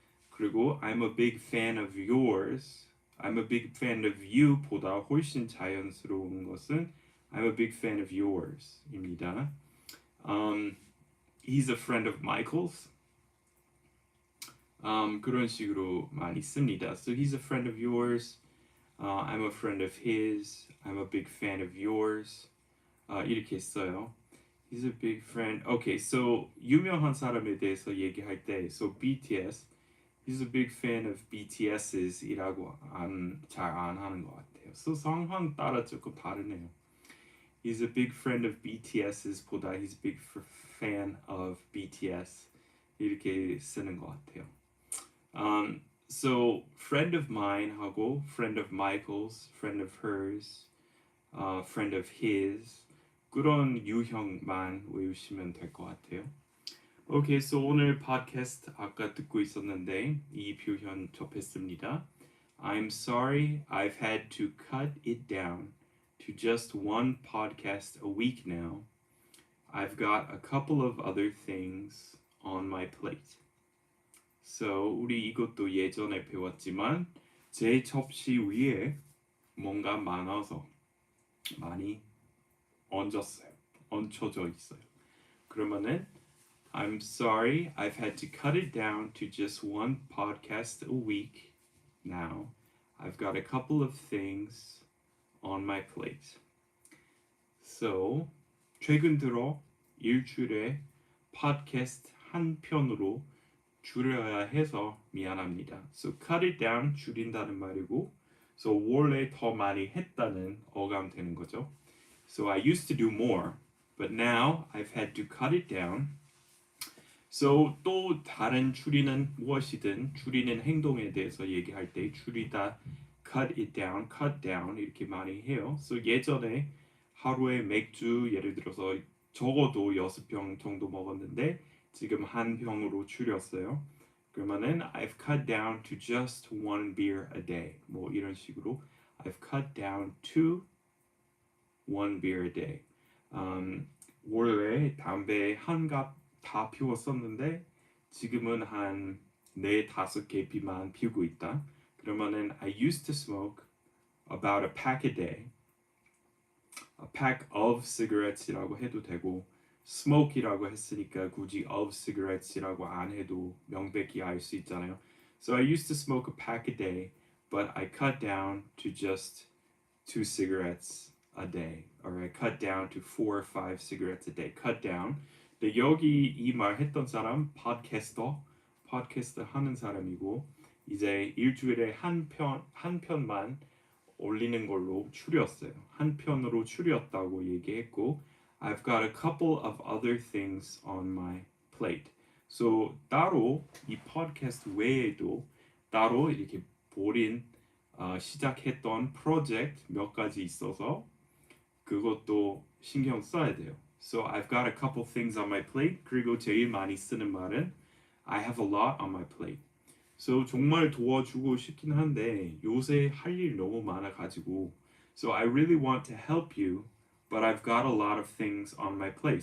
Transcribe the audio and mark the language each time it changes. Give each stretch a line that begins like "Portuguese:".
English: 그리고 I'm a big fan of yours. I'm a big fan of you
Korean: 보다 훨씬 자연스러운 것은
English: I'm a big fan of yours
Korean: 입니다.
English: He's a friend of Michael's.
Korean: 그런 식으로 많이 씁니다.
English: So he's a friend of yours. I'm a friend of his. I'm a big fan of yours.
Korean: 이렇게 써요.
English: He's a big friend. Okay, so
Korean: 유명한 사람에 대해서 얘기할 때,
English: so BTS, he's a big fan of BTS's
Korean: 이라고 잘 안 하는 것 같아요. So 상황 따라 조금 다르네요.
English: He's a big friend of BTS's
Korean: 보다
English: he's a big fan of BTS
Korean: 이렇게 쓰는 것 같아요.
English: So friend of mine
Korean: 하고
English: friend of Michael's, friend of hers, friend of his
Korean: 그런 유형만 외우시면 될 것 같아요. Okay, so 오늘 팟캐스트 아까 듣고 있었는데 이 표현 접했습니다.
English: I'm sorry I've had to cut it down to just one podcast a week now. I've got a couple of other things on my plate.
Korean: So 우리 이것도 예전에 배웠지만 제 접시 위에 뭔가 많아서 많이 얹혀져 있어요. 그러면은
English: I'm sorry I've had to cut it down to just one podcast a week now. I've got a couple of things on my plate.
Korean: So 최근 들어 일주일에 팟캐스트 한 편으로 줄여야 해서 미안합니다.
English: So cut it down
Korean: 줄인다는 말이고
English: so
Korean: 원래 더 많이 했다는 어감 되는 거죠.
English: So I used to do more, but now I've had to cut it down.
Korean: So 또 다른 줄이는 무엇이든 줄이는 행동에 대해서 얘기할 때 줄이다, cut it down, cut down 이렇게 많이 해요. So 예전에 하루에 맥주 예를 들어서 적어도 6병 정도 먹었는데 지금 한 병으로 줄였어요.
English: 그러면은 I've cut down to just one beer a day. 뭐 이런 식으로 I've cut down to one beer a day.
Korean: 원래 담배 한 갑 다 피웠었는데 지금은 한 4-5개 비만 피우고 있다.
English: 그러면은 I used to smoke about a pack a day.
Korean: A pack of cigarettes이라고 해도 되고 smoke이라고 했으니까 굳이 of cigarettes이라고 안 해도 명백히 알 수 있잖아요.
English: So I used to smoke a pack a day, but I cut down to just 2 cigarettes a day, or I cut down to 4 or 5 cigarettes a day. Cut down.
Korean: 근데 여기 이 말 했던 사람 팟캐스터 하는 사람이고 이제 일주일에 한 편만 올리는 걸로 추렸어요. 한 편으로 추렸다고 얘기했고
English: I've got a couple of other things on my plate.
Korean: So 따로 이 팟캐스트 외에도 따로 이렇게 시작했던 프로젝트 몇 가지 있어서 그것도 신경 써야 돼요.
English: So I've got a couple things on my plate.
Korean: 그리고 제일 많이 쓰는 말은
English: I have a lot on my plate. So
Korean: 정말 도와주고 싶긴 한데 요새 할 일 너무 많아가지고
English: So I really want to help you, but I've got a lot of things on my plate.